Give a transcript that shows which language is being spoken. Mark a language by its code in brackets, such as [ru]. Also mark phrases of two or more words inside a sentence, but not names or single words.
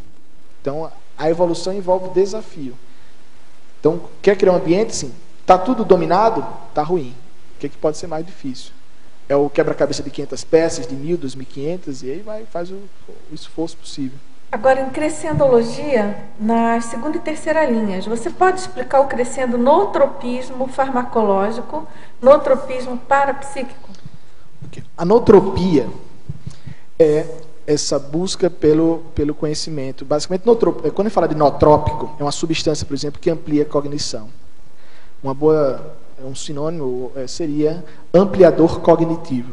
[pt] Então a evolução envolve desafio. Então, quer criar um ambiente, sim. Está tudo dominado? Está ruim. O que pode ser mais difícil? É o quebra-cabeça de 500 peças, de 1.000, 2.500, e aí faz o esforço possível. Agora, em crescendologia, nas segunda e terceira linhas, você pode explicar o crescendo nootropismo farmacológico, nootropismo parapsíquico? A nootropia é essa busca pelo conhecimento. Basicamente, quando ele fala de nootrópico, é uma substância, por exemplo, que amplia a cognição. Um sinônimo seria ampliador cognitivo.